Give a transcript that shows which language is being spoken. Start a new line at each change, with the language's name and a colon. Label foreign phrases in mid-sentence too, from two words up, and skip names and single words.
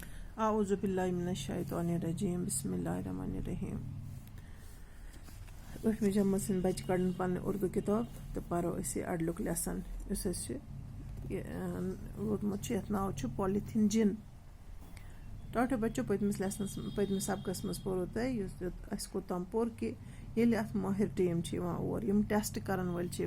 Arabic: اعوذ باللہ من الشیطان الرجیم بسم اللہ الرحمن الرحیم.
Kashmiri: 8ویں جمٲژ ہٕنٛدۍ بچہِ کڑن پنٕنۍ اردو کِتاب تہٕ پرو أسۍ یہِ اڈلُک لیسن یُس أسۍ چھِ روٗدمُت چھُ یتھ ناو چھُ پالیتھیٖن جِن. ٹاٹھو بچو پٔتمِس سبقس منٛز پوٚرو تۄہہِ یُس اَسہِ کوٚتام پوٚر کہِ ییٚلہِ اتھ مٲہِر ٹیٖم چھِ یِوان اور یِم ٹٮ۪سٹ کرن وٲلۍ چھِ